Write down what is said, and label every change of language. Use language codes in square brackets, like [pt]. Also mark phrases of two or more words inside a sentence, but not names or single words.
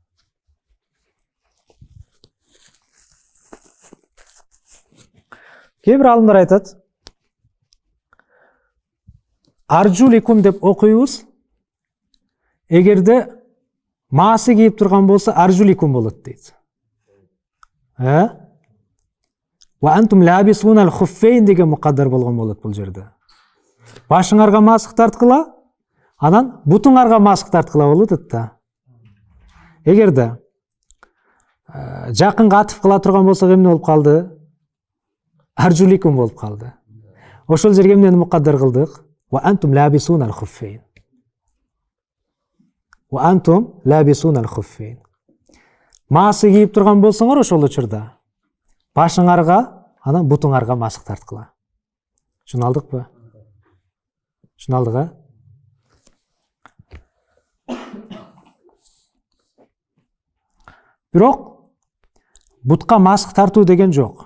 [ky] Кейбір алымдар айтат, аржуликум деп окуйбуз, эгерде маасы кийип турган болса, аржуликум болот дейт. [ar] وأنتم لابسون الخفين [ky] деген мукаддар болгон болот бул жерде. Башыңарга масык тарткыла, анан бутуңарга масык тарткыла болот да. Эгерде жакынга атып кыла турган болсок эмне болуп калды? Аржуликум болуп калды. Ошол жерге эмнени мукаддар кылдык? [ar] وأنتم لابسون الخفين. وأنتم لابسون الخفين. [ky] Маасы кийип турган болсоңор ошол учурда башыңарга, анан бутуңарга масык тарткыла. Шуну алдыкпы? Шуну алдык, Бирок бутка масык тартуу деген жок.